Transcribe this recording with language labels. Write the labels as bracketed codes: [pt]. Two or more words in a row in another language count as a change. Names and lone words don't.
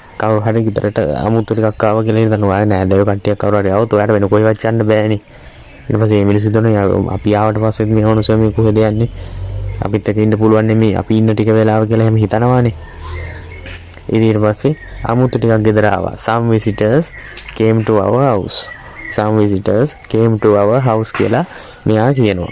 [si] කවුරු හරි ගෙදරට අමුතු ටිකක් ආවා කියලා හිතන ඔයා නෑදෑයෝ කට්ටියක් කවුරු හරි ආවොත් ඔයාට වෙන කොහෙවත් යන්න බෑනේ. ඊට පස්සේ මේ මිනිස්සු දෙනවා අපි ආවට පස්සේ මේ වුණොත් මේ කොහෙද යන්නේ? අපිත් එක්ක ඉන්න පුළුවන් නෙමෙයි. අපි ඉන්න ටික වෙලාව කියලා එහෙම හිතනවානේ. ඊට පස්සේ අමුතු ටිකක් ගෙදර ආවා. [en] Some visitors came to our house. Some visitors came to our house [si] කියලා මෙයා කියනවා.